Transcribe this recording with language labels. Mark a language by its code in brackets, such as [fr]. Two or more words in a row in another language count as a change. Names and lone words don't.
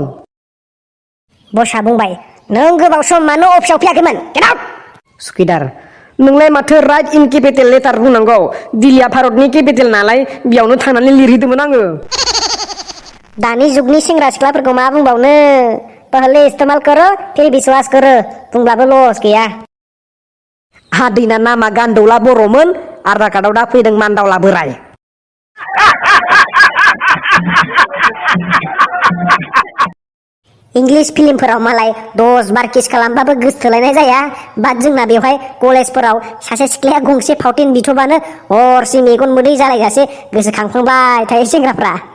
[brx] बसा बुंबाय नों गोबाव सम मानो अफिसाव फैयाखैमोन? [en] get out. [brx] सुखिदार नोंलाय माथो [en] write in capital letter [brx] बुंनांगौ दिल्लीया भारतनि केपिटेल नालाय बेयावनो थांनानै लिरहैदोंमोन आङो। दानि जुगनि सेंग्रा सिख्लाफोरखौ मा बुंबावनो [hi] पहले इस्तेमाल करो फिर विश्वास करो [brx] बुंब्लाबो लस गैया। हादैना नामा गान्दौला बर'मोन आधार कार्डआव दा फैदों मान्दावला बोराय। इंलिश फिल्मफोराव मालाय 10 बार किस खालामबाबो गोसथोलायनाय जाया बाट जोंना बेवहाय कलेजफोराव सासे सिख्लाया गंसे फावथेन बिथ'बानो हरसे मेगन मोदै जालायजासे गोसोखांफ्लांबाय थायो सेंग्राफ्रा।